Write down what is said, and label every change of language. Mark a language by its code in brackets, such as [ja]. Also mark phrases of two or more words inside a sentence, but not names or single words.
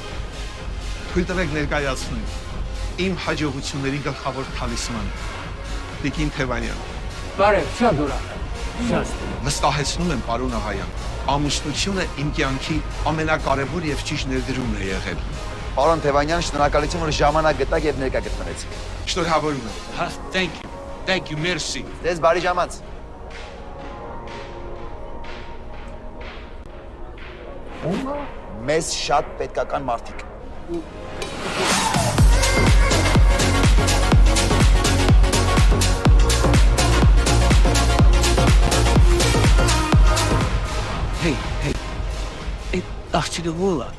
[hy] Թույլ տվեք ներկայացնեմ իմ հաջողությունների գլխավոր թալիսմանը։ Տիկին Թևանյան։ Բարև, շատ ուրախ եմ։ Շատ։ Վստահեցնում եմ, պարոն Աղայան, ամուսնությունը իմ կյանքի ամենակարևոր եւ ճիշտ ներդրումն է եղել։ Պարոն Թևանյան, շնորհակալություն, որ ժամանակ գտաք եւ ներկա գտնվեցիք։ Շնորհավորում եմ։ Հա, [en] thank you. Thank you, merci. [hy] Ձեզ բարի ժամանց։ Մեզ շատ պետքական մարդիկ։ Hey, այդ աղջիկը ո՞ր է։